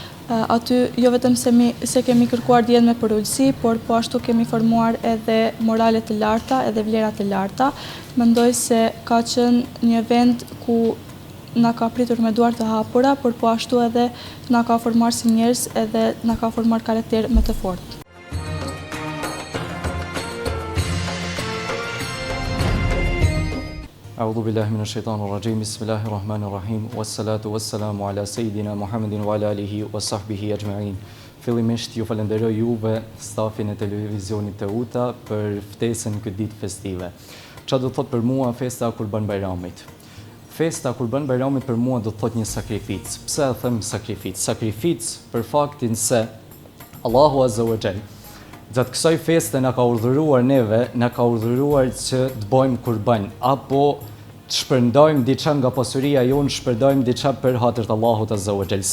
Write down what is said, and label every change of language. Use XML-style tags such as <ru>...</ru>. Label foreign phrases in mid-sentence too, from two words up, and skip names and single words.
<sq>Aty jo vetëm se kemi kërkuar dijen me përulësi, por po ashtu kemi formuar edhe morale të larta, edhe vlera të larta. Mendoj se ka qenë një vend ku na ka pritur me duar të hapura, por po ashtu edhe na ka formuar si njerëz edhe na ka formuar karakter më të fortë.</sq> <ar>أعوذ بالله من الشيطان الرجيم. بسم الله الرحيم. والصلاة والسلام على سيدنا محمد وعلى آله وصحبه أجمعين.</ar> <sq>Fillimisht ju falenderoj juve, stafin e televizionit të UTA për ftesën këtë ditë festive. Çfarë do të thotë për mua festa Kurban Bajramit? Festa Kurban Bajramit për mua do të thotë një sakrificë. Pse e them sakrificë? Sakrificë për faktin se Allahu</sq> <ar>عز وجل</ar> <sq>gjatë kësaj feste na ka urdhëruar neve, na ka urdhëruar që të bëjmë kurban apo të shpërndajmë diçka nga pasuria jonë, shpërndajmë diçka për hatër të Allahut</sq> <ar>عز وجل.</ar>